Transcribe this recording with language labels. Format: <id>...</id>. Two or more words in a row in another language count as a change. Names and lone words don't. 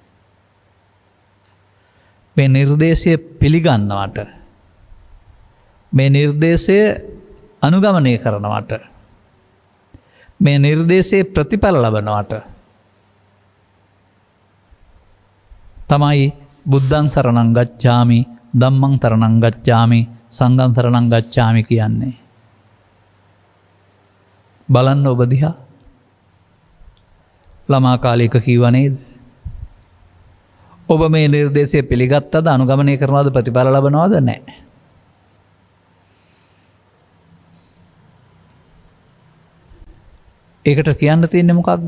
<si>මේ නිර්දේශය පිළිගන්නවට මේ නිර්දේශය අනුගමනය කරනවට මේ නිර්දේශයේ ප්‍රතිඵල ලබනවට තමයි</si> <pi>බුද්ධං සරණං ගච්ඡාමි ධම්මං සරණං ගච්ඡාමි සංඝං සරණං ගච්ඡාමි</pi> <si>කියන්නේ. බලන්න ඔබ දිහා ළමා කාලයක කිව්ව නේද? ඔබ මේ නිර්දේශය පිළිගත්තද අනුගමනය කරනවද ප්‍රතිඵල ලබනවද? නැහැ. ඒකට කියන්න තියෙන්නේ මොකක්ද?</si>